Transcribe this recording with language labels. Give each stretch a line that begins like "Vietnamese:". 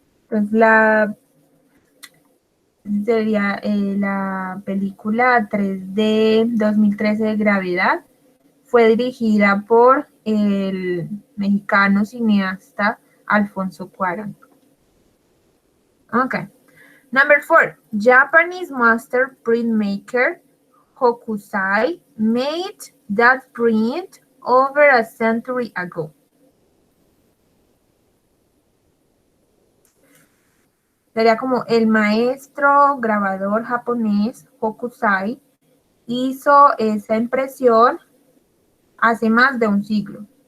Spanish: Entonces sería la película 3D 2013 de Gravedad. Fue dirigida por el mexicano cineasta Alfonso Cuarón.
English: Okay. Number 4. Japanese master printmaker Hokusai made that print over a century ago.
Spanish: Sería como el maestro grabador japonés Hokusai hizo esa impresión hace más de un siglo.